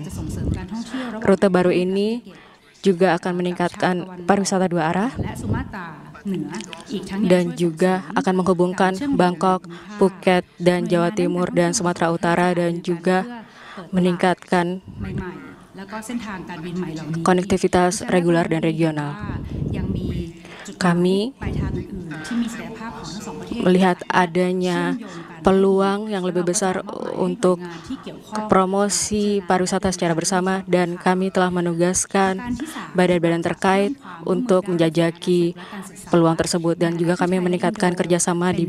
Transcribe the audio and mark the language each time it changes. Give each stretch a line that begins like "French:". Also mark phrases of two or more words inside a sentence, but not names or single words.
Indonesian: Rute baru ini juga akan meningkatkan pariwisata dua arah dan juga akan menghubungkan Bangkok, Phuket, dan Jawa Timur dan Sumatera Utara, dan juga meningkatkan
Thai: แล้วก็เส้นทางการบินใหม่เหล่านี้
Indonesian: konektivitas reguler dan regional.
Thai: ยังมีจุดหมาย
Indonesian: Kami
Thai: ปลายทางอื่นๆที่มีศักยภาพของทั้งสองประเทศ
Indonesian: melihat adanya peluang yang lebih besar untuk promosi pariwisata secara bersama, dan kami telah menugaskan badan-badan terkait untuk menjajaki peluang tersebut, dan juga kami meningkatkan kerjasama di